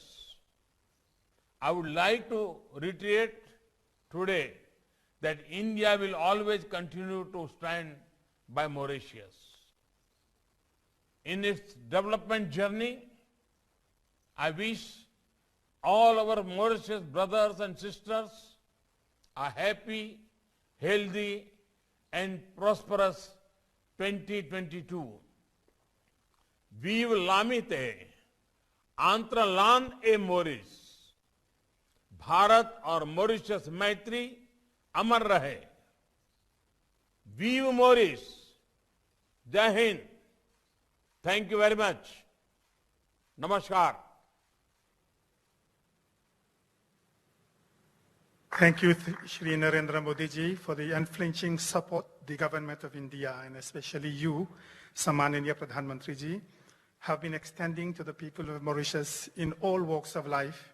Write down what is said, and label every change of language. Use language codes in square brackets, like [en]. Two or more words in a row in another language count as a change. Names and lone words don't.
[en] I would like to reiterate today that India will always continue to stand by Mauritius. In its development journey, I wish all our Mauritius brothers and sisters a happy, healthy, and prosperous 2022. [fr] Vive l'amitié entre l'Inde et Maurice. [hi] भारत और मॉरिशस मैत्री अमर रहे. [fr] Vive Maurice. [hi] जय हिंद. [en] Thank you very much. नमस्कार. Thank you, Shri Narendra Modi ji, for the unflinching support the government of India and especially you, [hi] समानिया प्रधान मंत्री जी, [en] have been extending to the people of Mauritius in all walks of life.